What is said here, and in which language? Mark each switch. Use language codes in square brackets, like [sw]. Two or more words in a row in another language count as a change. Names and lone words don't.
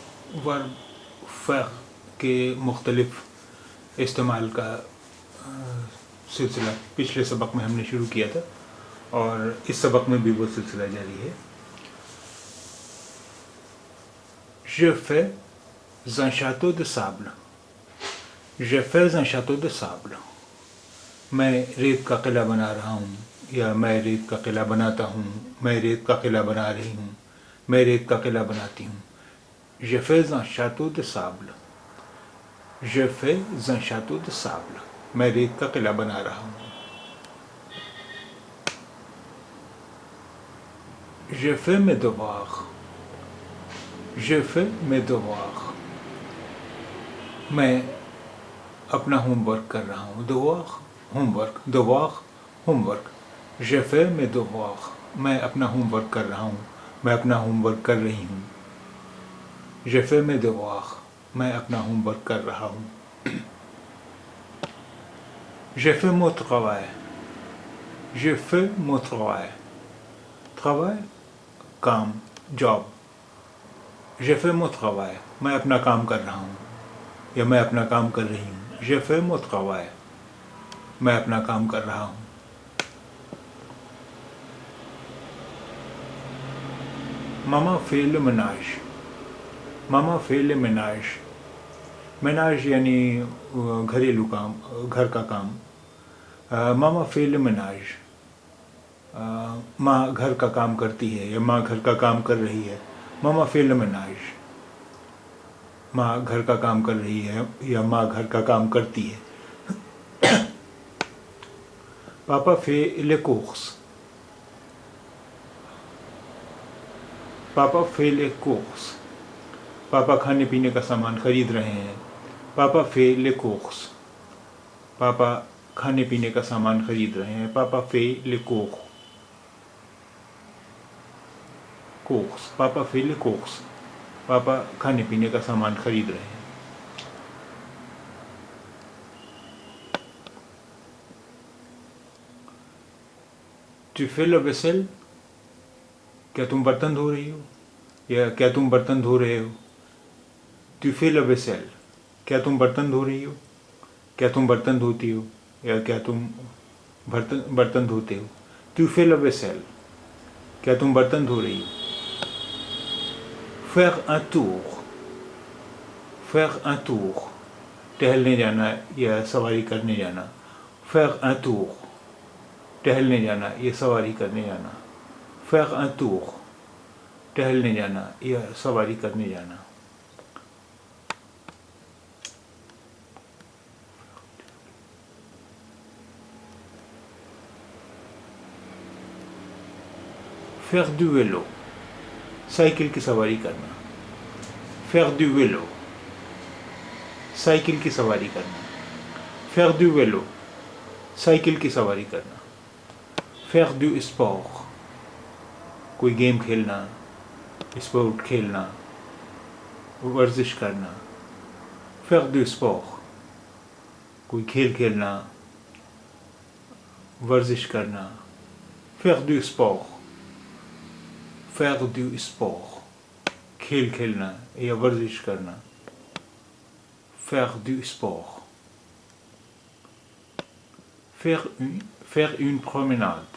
[ur] ورب فعل کے مختلف استعمال کا سلسلہ پچھلے سبق میں ہم نے شروع کیا تھا اور اس سبق میں بھی وہ سلسلہ جاری ہے. [fr] Je fais un château de sable. Je fais un château de sable. [ur] میں ریت کا قلعہ بنا رہا ہوں یا میں ریت کا قلعہ بناتا ہوں، میں ریت کا قلعہ بنا رہی ہوں، میں ریت کا قلعہ بناتی ہوں. [fr] Je fais un château de sable. Je fais un château de sable. [ur] میں ریت کا قلعہ بنا رہا ہوں. [fr] Je fais mes devoirs. Je fais mes devoirs. [ur] میں اپنا ہوم ورک کر رہا ہوں. devoir ہوم ورک، devoir ہوم ورک. [fr] Je fais mes devoirs. [ur] میں اپنا ہوم ورک کر رہا ہوں، میں اپنا ہوم ورک کر رہی ہوں. [fr] Je fais mes devoirs. [ur] میں اپنا ہوم ورک کر رہا ہوں. [fr] Je fais mon travail. Je fais mon travail. travail [ur] کام، جاب. [fr] Je fais mon travail. [ur] میں اپنا کام کر رہا ہوں یا میں اپنا کام کر رہی ہوں. [fr] Je fais mon travail. [ur] میں اپنا کام کر رہا ہوں. [fr] Maman fait le ménage. Maman fait le ménage. ménage [ur] یعنی گھریلو کام، گھر کا کام. [fr] Maman fait le ménage. [ur] ماں گھر کا کام کرتی ہے یا ماں گھر کا کام کر رہی ہے. [fr] Maman fait le ménage. [ur] ماں گھر کا کام کر رہی ہے یا ماں گھر کا کام کرتی ہے. [fr] Papa fait les courses. Papa fait les courses. [ur] پاپا کھانے پینے کا سامان خرید رہے ہیں. [fr] پاپا fait les courses. [ur] پاپا کھانے پینے کا سامان خرید رہے ہیں. [fr] پاپا fait les courses. پاپا fait les courses. [ur] پاپا کھانے پینے کا سامان خرید رہے ہیں. [fr] Tu fais la vaisselle. [ur] کیا تم برتن دھو رہی ہو یا کیا تم برتن دھو رہے ہو. [fr] Tu fais la vaisselle. [ur] کیا تم برتن دھو رہی ہو، کیا تم برتن دھوتی ہو یا کیا تم برتن دھوتے ہو. [fr] Tu fais la vaisselle. [ur] کیا تم برتن دھو رہی ہو. [fr] Faire un tour. Faire un tour. [ur] ٹہلنے جانا یا سواری کرنے جانا. [fr] Faire un tour. [ur] ٹہلنے جانا یا سواری کرنے جانا. [fr] Faire un tour. [ur] ٹہلنے جانا یا سواری کرنے جانا. [fr] Faire du vélo. [ur] سائیکل کی سواری کرنا. [fr] Faire du vélo. [ur] سائیکل کی سواری کرنا. [fr] Faire du vélo. [ur] سائیکل کی سواری کرنا. [fr] Faire du sport. [ur] کوئی گیم کھیلنا، اسپورٹ کھیلنا، ورزش کرنا. [fr] Faire du sport. [ur] کوئی کھیل کھیلنا، ورزش کرنا. [fr] Faire du sport. Faire du sport. [ur] کھیل کھیلنا یا ورزش کرنا. [fr] Faire du sport. Faire une promenade.